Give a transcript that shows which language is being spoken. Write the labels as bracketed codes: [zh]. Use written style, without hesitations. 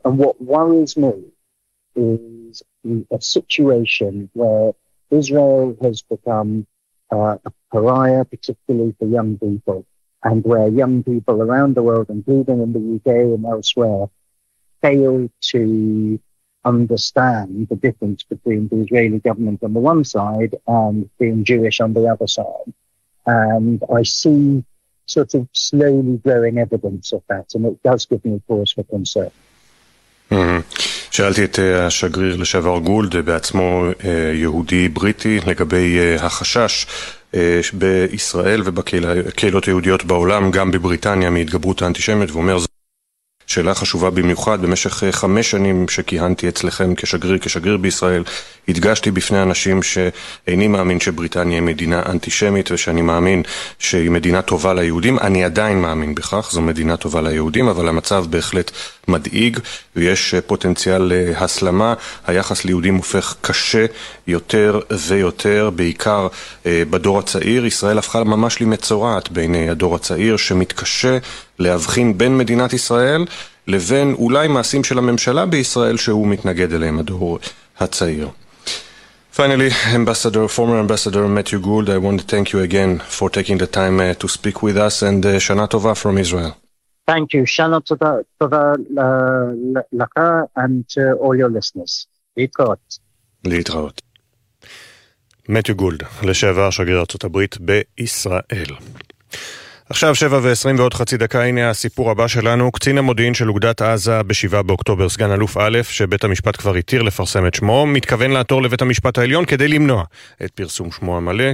[en] And what worries me is a situation where Israel has become a pariah, particularly for young people, and where young people around the world, including in the UK and elsewhere, fail to understand the difference between the Israeli government on the one side and being Jewish on the other side. And I see sort of slowly growing evidence of that, and it does give me cause for concern. [he] שאלתי את השגריר לשעבר גולד, בעצמו יהודי בריטי, לגבי החשש בישראל ובקהילות היהודיות בעולם, גם בבריטניה, מהתגברות האנטישמיות, ואומר, שאלה חשובה במיוחד. במשך 5 שנים שכיהנתי אצלכם כשגריר בישראל, הדגשתי בפני אנשים שאיני מאמין שבריטניה היא מדינה אנטישמית, ושאני מאמין שהיא מדינה טובה ליהודים. אני עדיין מאמין בכך, זו מדינה טובה ליהודים, אבל המצב בהחלט מדאיג, ויש פוטנציאל להסלמה. היחס ליהודים הופך קשה יותר ויותר, בעיקר בדור הצעיר. ישראל הפכה ממש למצורעת בעיני הדור הצעיר, שמתקשה להבחין בין מדינת ישראל לבין אולי מעשים של הממשלה בישראל שהוא מתנגד אליהם, הדור הצעיר. [en] Finally, Ambassador, former Ambassador Matthew Gould, I want to thank you again for taking the time to speak with us, and [he] Shana Tova [en] from Israel. Thank you. [he] Shana Tova lacha [en] and to all your listeners. [he] Leitraot. Leitraot. Matthew Gould, לשעבר שגריר ארצות הברית בישראל. עכשיו 7:20 ועוד חצי דקה, הנה הסיפור הבא שלנו. קצין המודיעין של אוגדת עזה בשבעה באוקטובר, סגן אלוף א', שבית המשפט כבר התיר לפרסם את שמו, מתכוון לעתור לבית המשפט העליון כדי למנוע את פרסום שמו המלא.